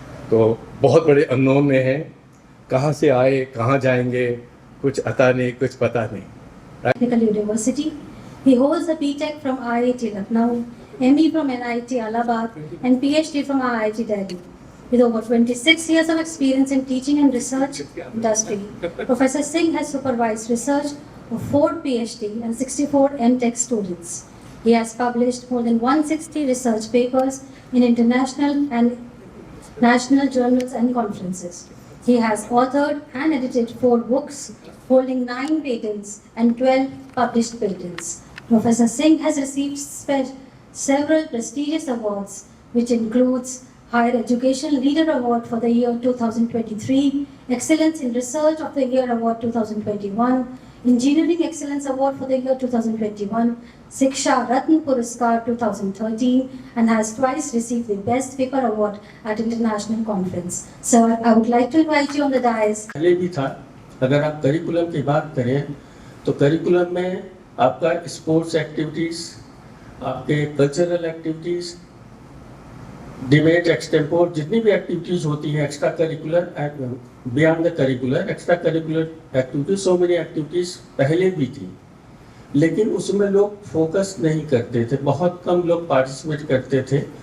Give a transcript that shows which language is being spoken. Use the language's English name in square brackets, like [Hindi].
[Hindi] तो बहुत बड़े अननोन में हैं, कहाँ से आए, कहाँ जाएंगे, कुछ अता नहीं, कुछ पता नहीं। [English] Technical University. He holds a BTech from IIT Lucknow, ME from NIT Allahabad, and PhD from IIT Delhi. With over 26 years of experience in teaching and research industry, Professor Singh has supervised research of 4 PhD and 64 MTech students. He has published more than 160 research papers in international and national journals and conferences. He has authored and edited 4 books, holding 9 patents and 12 published patents. Professor Singh has received several prestigious awards, which includes Higher Education Leader Award for the year 2023, Excellence in Research of the Year Award 2021, Engineering Excellence Award for the year 2021, Siksha Ratna Puraskar 2013, and has twice received the Best Paper Award at International Conference. Sir, I would like to invite you on the dais. [Hindi] पहले भी था। अगर आप curriculum की बात करें तो curriculum में आपका स्पोर्ट्स एक्टिविटीज़, आपके कल्चरल एक्टिविटीज़, डिबेट, एक्सटेम्पोर, जितनी भी एक्टिविटीज़ होती हैं, [English] extra curricular and beyond the curricular, [Hindi] extra curricular activities, [English] so many activities [Hindi] पहले भी थी, लेकिन उसमें लोग फोकस नहीं करते थे, बहुत कम लोग पार्टिसिपेट करते थे।